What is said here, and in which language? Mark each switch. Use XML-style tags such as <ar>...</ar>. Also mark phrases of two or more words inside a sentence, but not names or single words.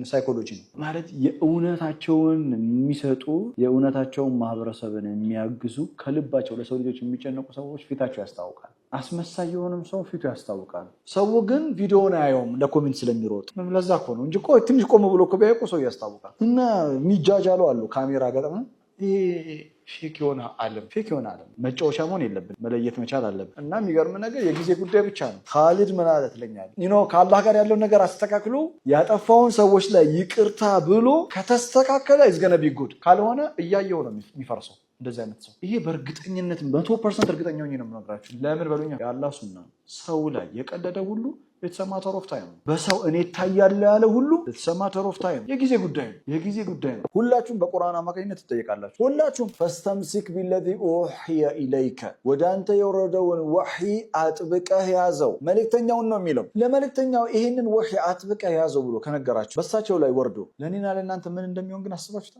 <am>ሳይኮሎጂ ነው። ማለት የእውነታቸውን የሚሰጡ የእውነታቸውን ማህበረሰብን የሚያግዙ ከልባቸው ለሰው ልጆች የሚጨነቁ ሰዎች ፊታቸው ያስታውቃል። አስመሳይ የሆነም ሰው ፊቱ ያስታውቃል። ሰው ግን ቪዲዮውን አያየውም ለኮሜንት ስለሚሮጥ። ለዛ እኮ ነው እንጂ እኮ ትንሽ ቆም ብሎ እኮ ቢያውቁ ሰው ያስታውቃል። እና የሚጃጃሉ አሉ ካሜራ ገጠመ ፌክ የሆነ ዓለም መጫወቻ መሆን የለብን፣ መለየት መቻል አለብን። እና የሚገርም ነገር የጊዜ ጉዳይ ብቻ ነው። ካሊድ ምን አለ ትለኛለህ? ከአላህ ጋር ያለውን ነገር አስተካክሎ ያጠፋውን ሰዎች ላይ ይቅርታ ብሎ ከተስተካከለ ይዝገነ ቢጉድ ካልሆነ እያየው ነው የሚፈርሰው። እንደዚህ አይነት ሰው ይሄ በእርግጠኝነት 100% እርግጠኛ ሆኜ ነው የምነግራችሁ። ለምን በሉኛ? የአላህ ሱና ሰው ላይ የቀለደ ሁሉ</am> <en>it's a matter of time።</en> <am>በሰው እኔ ታያለ ያለ ሁሉ</am> <en>it's a matter of time።</en> <am>የጊዜ ጉዳይ ነው። ሁላችሁም በቁርአን አማካኝነት ትጠየቃላችሁ። ሁላችሁም</am> <ar>فاستمسك بالذي أوحي إليك፣</ar> <am>ወደ አንተ የወረደውን ወህይ አጥብቀህ ያዘው። መልእክተኛውን ነው የሚለው። ለመልእክተኛው ይሄንን ወህይ አጥብቀህ ያዘው ብሎ ከነገራችሁ በሳቸው ላይ ወርዶ ለኔና ለእናንተ ምን እንደሚሆን ግን አስባችሁታል?</am>